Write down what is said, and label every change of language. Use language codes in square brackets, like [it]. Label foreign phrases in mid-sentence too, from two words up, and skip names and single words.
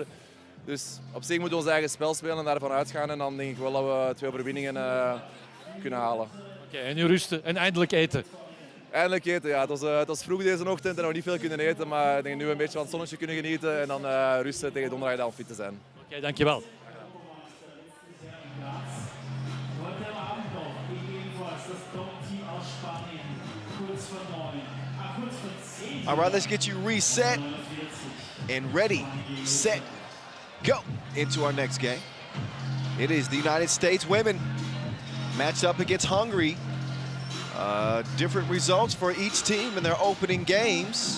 [nl] Dus op zich moeten we ons eigen spel spelen en daarvan uitgaan. En dan denk ik wel dat we 2 overwinningen kunnen halen. Oké, en nu rusten en eindelijk eten. Eindelijk eten, ja. Het was vroeg deze ochtend en we niet veel kunnen eten. Maar ik denk nu een beetje van het zonnetje kunnen genieten en dan rusten tegen donderdag om fit te zijn. Oké, dankjewel. [de] Heute Abend noch ebenfalls das Top-Team aus Spanien. Kurz vor 9. Kurz vor 10. [en] All right, let's get you reset and ready, set, go into our next game. It is the United States women matched up against Hungary. Different results for each team in their opening games.